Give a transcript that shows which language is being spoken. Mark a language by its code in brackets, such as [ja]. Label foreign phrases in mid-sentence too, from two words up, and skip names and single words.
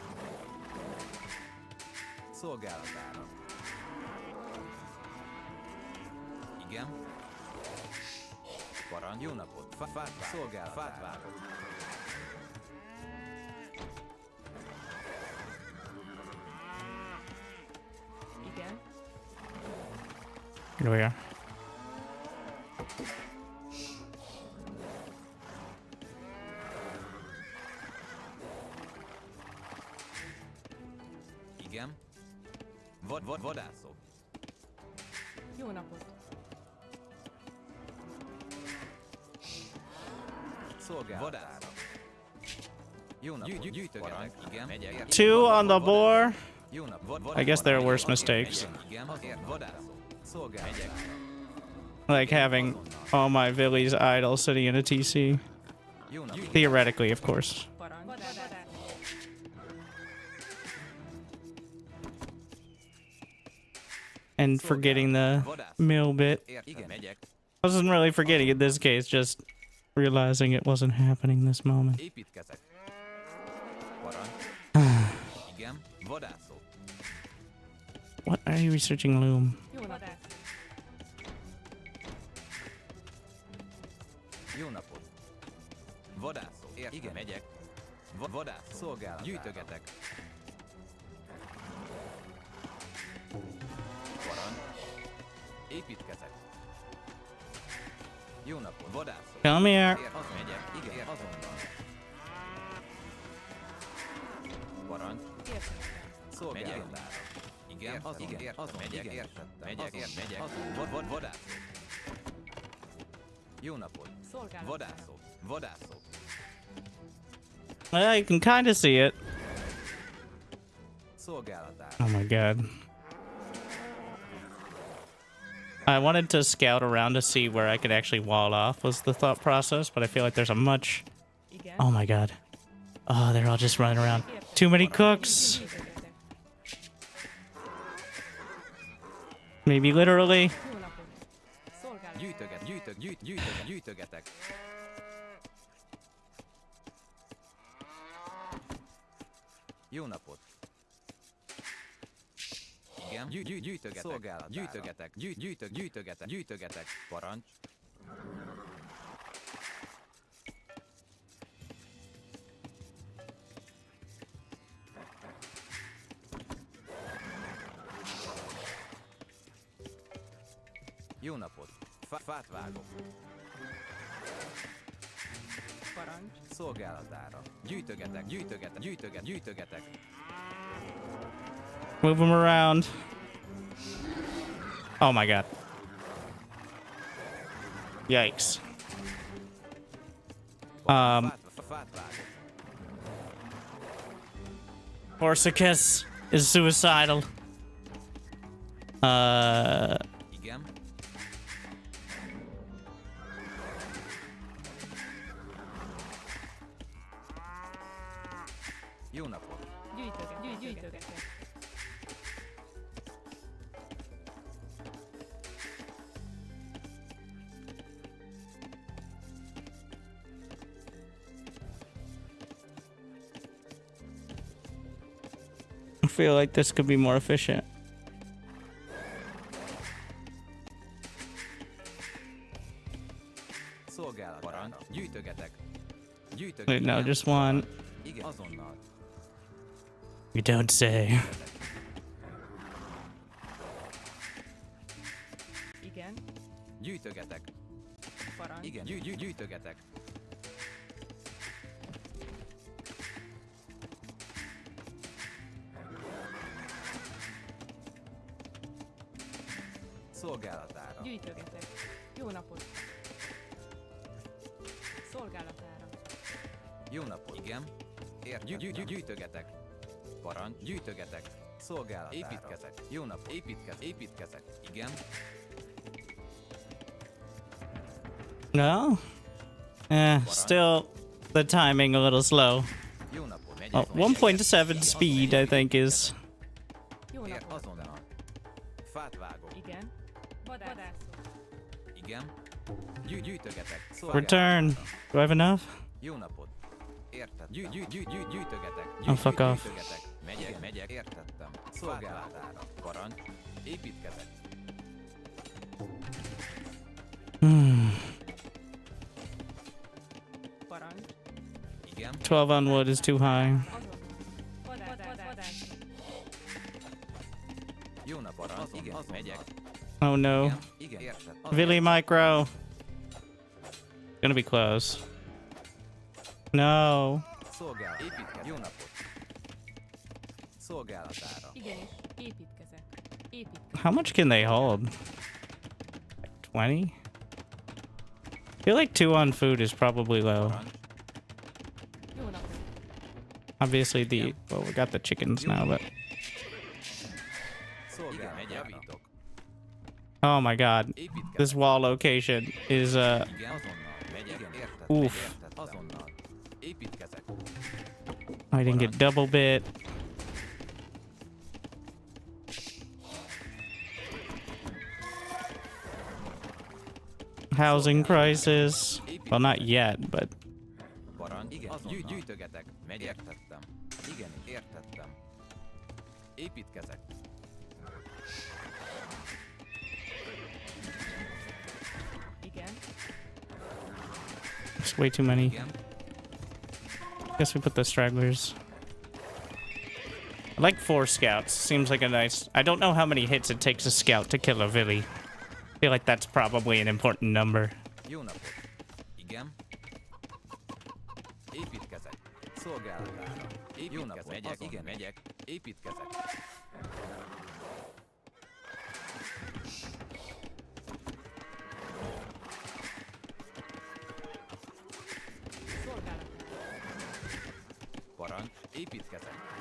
[hu] Szolgálatára. Igen. Parancs. Jó napot. Fát szolgálatára. Fát vágok. Igen. [en] Here we are. [hu] Igen. Vadászok. Jó napot. Szolgálatára. Jó napot. Gyűjtögetek. Igen. Megyek. [en] 2 on the board. [hu] Jó napot. [en] I guess there are worse mistakes. [hu] Igen. Vadászok. Szolgálatára. [en] Like having all my villies idle sitting in a TC. [hu] Jó napot. [en] Theoretically, of course. [hu] Parancs. [en] And forgetting the mill bit. [hu] Igen. Megyek. [en] I wasn't really forgetting in this case, just realizing it wasn't happening this moment. [hu] Építkezek. Parancs. Igen. Vadászok. [en] What are you researching, Loom? [hu] Jó napot. Jó napot. Vadászok. Igen, megyek. Vadászok. Szolgálat. Gyűjtögetek. Parancs. Építkezek. Jó napot. Vadászok. [en] Come here. [hu] Az megyek. Igen, azonnal. Parancs. Szolgálatára. Igen, azon megyek. Értettem. Megyek. Azon. Vadászok. Jó napot. Vadászok. [en] Well, you can kind of see it. [hu] Szolgálatára. [en] Oh my god. I wanted to scout around to see where I could actually wall off was the thought process, but I feel like there's a much... [hu] Igen. [en] Oh my god. Oh, they're all just running around. Too many cooks. Maybe literally. [hu] Jó napot. Szolgálat. Gyűjtögetek. Jó napot. Igen. Gyűjtögetek. Szolgálat. Gyűjtögetek. Parancs. Jó napot. Fát vágok. Parancs. Szolgálatára. Gyűjtögetek. [en] Move them around. Oh my god. Yikes. [hu] Fát vágok. [en] Orsicus is suicidal. [hu] Igen. Jó napot. Gyűjtögetek. [en] I feel like this could be more efficient. [hu] Szolgálat. Parancs. Gyűjtögetek. [en] Wait, no, just one. [hu] Igen. Azonnal. [en] You don't say. [hu] Igen. Gyűjtögetek. Parancs. Igen. Gyűjtögetek. Szolgálatára. Gyűjtögetek. Jó napot. Szolgálatára. Jó napot. Igen. Gyűjtögetek. Parancs. Gyűjtögetek. Szolgálatára. Építkezek. Jó nap. Építkezek. Igen. [en] No? Still the timing a little slow. [hu] Jó napot. Megyek. [en] Oh, 1.7 speed, I think, is... [hu] Jó napot. Azonnal. Fát vágok. Igen. Vadászok. Igen. Gyűjtögetek. [en] Return. Do I have enough? [hu] Jó napot. Értettem. Gyűjtögetek. [en] Oh, fuck off. [hu] Gyűjtögetek. Megyek. Értettem. Szolgálatára. Parancs. Építkezek. Parancs. Igen. [en] 12 on wood is too high. [hu] Azonnal. Vadászok. Jó nap. Parancs. Igen. Megyek. [en] Oh no. [hu] Igen. Értettem. [en] Really micro. Gonna be close. No. [hu] Szolgálat. Építkezek. Jó napot. Szolgálatára. Igenis. Építkezek. [en] How much can they hold? Like 20? I feel like 2 on food is probably low. [hu] Parancs. Jó napot. [en] Obviously well, we got the chickens now, but [hu] Szolgálat. Igen. Javítok. [en] oh my god. [hu] Építkezek. [en] This wall location is [hu] Igen. Azonnal. Megyek. Értettem. Oof. Értettem. Azonnal. Építkezek. [en] I didn't get double bit. Housing crisis. Well, not yet, but [hu] Parancs. Igen. Gyűjtögetek. Megyek. Értettem. Igen. Értettem. Építkezek. Igen. [en] That's way too many. [hu] Igen. [en] Guess we put the stragglers. I like 4 scouts. Seems like a nice... I don't know how many hits it takes a scout to kill a Villy. I feel like that's probably an important number. [hu] Jó napot. Igen. Építkezek. Szolgálatára. Jó napot. Megyek, igen, megyek. Építkezek. Parancs. Építkezek.